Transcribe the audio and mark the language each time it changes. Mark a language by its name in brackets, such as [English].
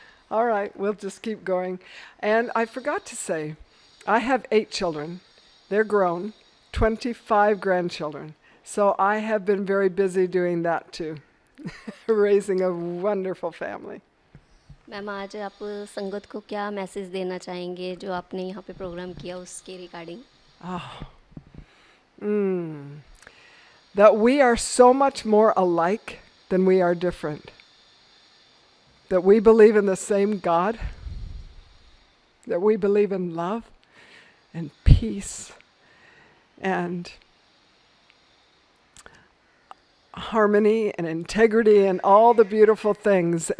[English] All right, we'll just keep going. And I forgot to say, I have 8 children. They're grown. 25 grandchildren. So I have been very busy doing that too, raising a wonderful family. [Hindi] Ma'am आज आप संगत को क्या message देना चाहेंगे जो आपने यहाँ पे प्रोग्राम किया उसके regarding? [English] That we are so much more alike than we are different. That we believe in the same God. That we believe in love and peace and harmony and integrity and all the beautiful things.